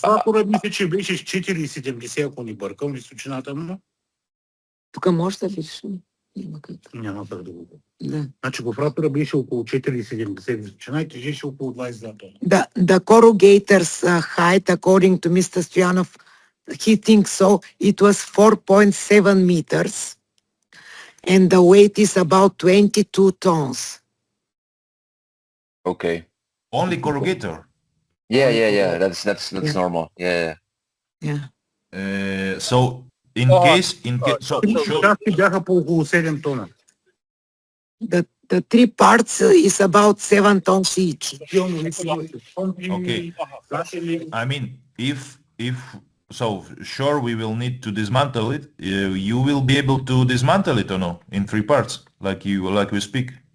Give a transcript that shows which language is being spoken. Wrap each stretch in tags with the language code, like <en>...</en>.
<bg>оператор мисля, че беше с 4,70, ако ни бъркам, височината му. Тук може да видиш ли? Няма как. Няма как да го видя. Да. Значи гофратора беше около 4,70 височина и тежеше около 22 тона.</bg> <en>The corrugator's height, according to Mr. Stoyanov, he thinks so, it was 4.7 meters, and the weight is about 22 tons. okay. Only corrugator. Yeah. That's Yeah. normal. Yeah. Yeah. So in case, so</en> <bg>Части бяха по около 7 тона.</bg> <en>The three parts is about 7 tons each. Okay. I mean, if so, sure, we will need to dismantle it. You will be able to dismantle it or no in 3 parts, like we speak.</en>